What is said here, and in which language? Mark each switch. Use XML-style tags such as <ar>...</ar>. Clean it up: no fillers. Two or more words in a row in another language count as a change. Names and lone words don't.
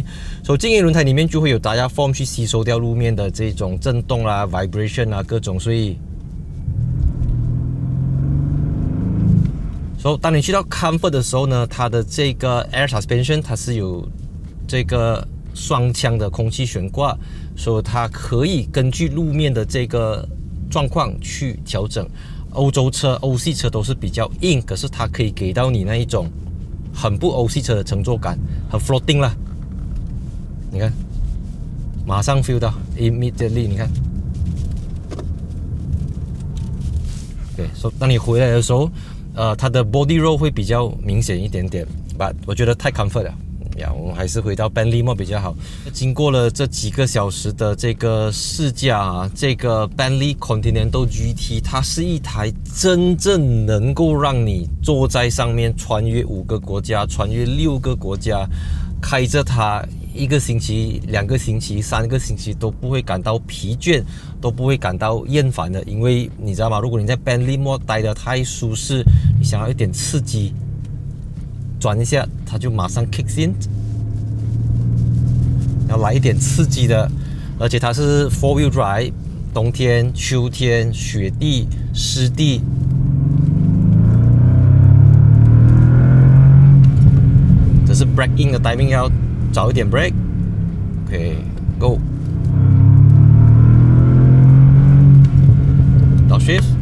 <zh>所以靜音輪胎裡面就會有 diaphragm 去吸收掉路面的這種震動啦、vibration 啊各種，所以當你去到 Comfort 的時候呢，它的這個</zh> <en>Air Suspension</en> <zh>它是有這個雙腔的空氣懸掛，所以它可以根據路面的這個狀況去調整。歐洲車、歐系車都是比較硬，可是它可以給到你那一種很不歐系車的乘坐感，很 floating 啦。你看，馬上 feel 到 immediately，你看。對，所以當你回來的時候，它的</zh> <en>body roll</en> <zh>會比較明顯一點點， but 我覺得太 comfort 了。我們還是回到 Bentley Mode 比較好。經過了這幾個小時的這個試駕啊，這個 Bentley Continental GT 它是一台真正能夠讓你坐在上面穿越5個國家、穿越6個國家，開着它1個星期、2個星期、3個星期都不會感到疲倦，都不會感到厭煩的。因為你知道嗎？如果你在 Bentley Mode 待得太舒適，你想要一點刺激，轉一下它就馬上</zh> <en>kicks in，</en> <zh>要來一點刺激的，而且它是</zh> <en>4-wheel drive，</en> <zh>冬天、秋天、雪地、濕地，只是</zh> <en>brake in</en> <zh>的 timing 要早一點 brake。</zh> <en>OK， go，</en> <zh>到 shift。</zh>